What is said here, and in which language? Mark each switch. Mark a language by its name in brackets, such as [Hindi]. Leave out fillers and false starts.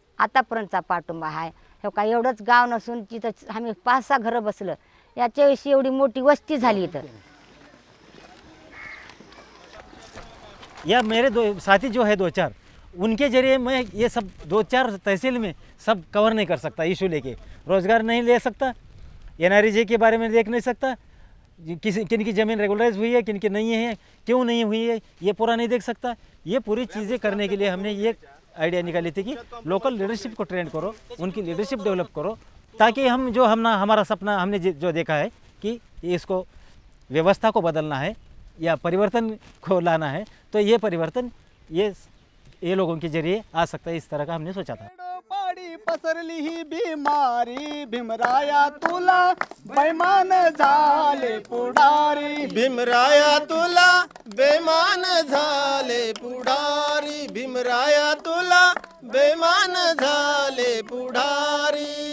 [Marathi] आतापर्यंतचा पाठिंबा आहे. हे काय एवढंच गाव नसून तिथं आम्ही 5-6 घरं बसलं, याच्याविषयी एवढी मोठी वस्ती झाली इथं. [Hindi] या मेरे साथी जो है 2-4 उनके जरिए मैं ये सब 2-4 तहसील में सब कवर नहीं कर सकता. इशू लेके रोज़गार नहीं ले सकता, NREG के बारे में देख नहीं सकता, किन की ज़मीन रेगुलराइज हुई है किन की नहीं है, क्यों नहीं हुई है, ये पूरा नहीं देख सकता. ये पूरी चीज़ें करने के लिए हमने ये आइडिया निकाली थी कि लोकल लीडरशिप को ट्रेन करो, उनकी लीडरशिप डेवलप करो, ताकि हम जो हमारा सपना हमने जो देखा है कि इसको व्यवस्था को बदलना है या परिवर्तन को लाना है, तो ये परिवर्तन ये लोगों के जरिए आ सकता है. इस तरह का हमने सोचा था. [Marathi] पाडी पसरली ही बिमारी, भीमराया तुला बैमान झाले पुढारी. भीमराया तुला बेमान झाले पुढारी. भीमराया तुला बेमान झाले पुढारी.